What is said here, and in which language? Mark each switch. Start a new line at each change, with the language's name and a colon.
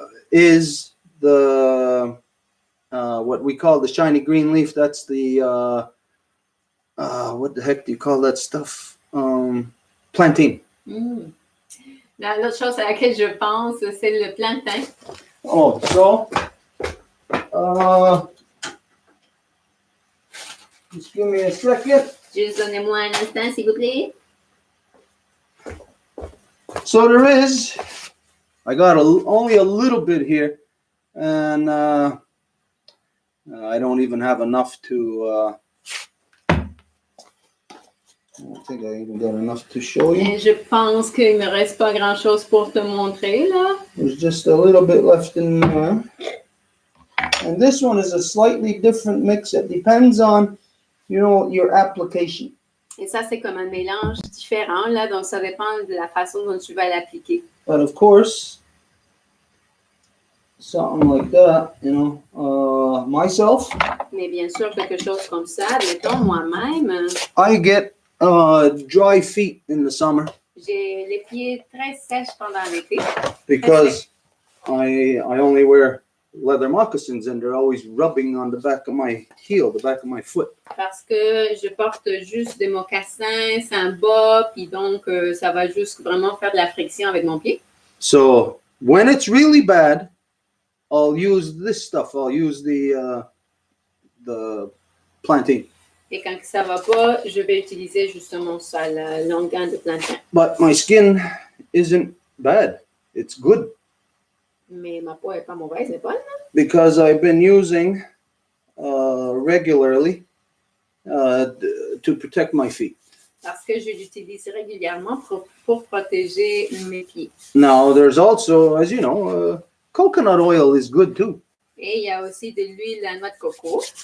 English: is the what we call the shiny green leaf. That's the what the heck do you call that stuff? Plantain.
French: L'autre chose à laquelle je pense, c'est le plantain.
English: Oh, so just give me a second.
French: Juste donnez-moi un instant, s'il vous plaît.
English: So I got only a little bit here, and I don't even have enough to. I don't think I even got enough to show you.
French: Et je pense qu'il ne me reste pas grand-chose pour te montrer, là.
English: There's just a little bit left in there. And this one is a slightly different mix. It depends on, your application.
French: Et ça, c'est comme un mélange différent, là. Donc, ça dépend de la façon dont tu vas l'appliquer.
English: But of course, something like that, myself.
French: Mais bien sûr, quelque chose comme ça, mettons, moi-même,
English: I get dry feet in the summer
French: j'ai les pieds très sèches pendant l'été.
English: because I only wear leather moccasins and they're always rubbing on the back of my heel, the back of my foot.
French: Parce que je porte juste des mocassins sans bas, puis donc ça va juste vraiment faire de la friction avec mon pied.
English: So when it's really bad, I'll use this stuff. I'll use the plantain.
French: Et quand ça va pas, je vais utiliser justement ça, la longueur de plantain.
English: But my skin isn't bad. It's good
French: Mais ma peau est pas mauvaise, elle est bonne.
English: because I've been using regularly to protect my feet.
French: Parce que je l'utilise régulièrement pour protéger mes pieds.
English: Now, there's also, as you know, coconut oil is good too.
French: Et il y a aussi de l'huile à noix de coco.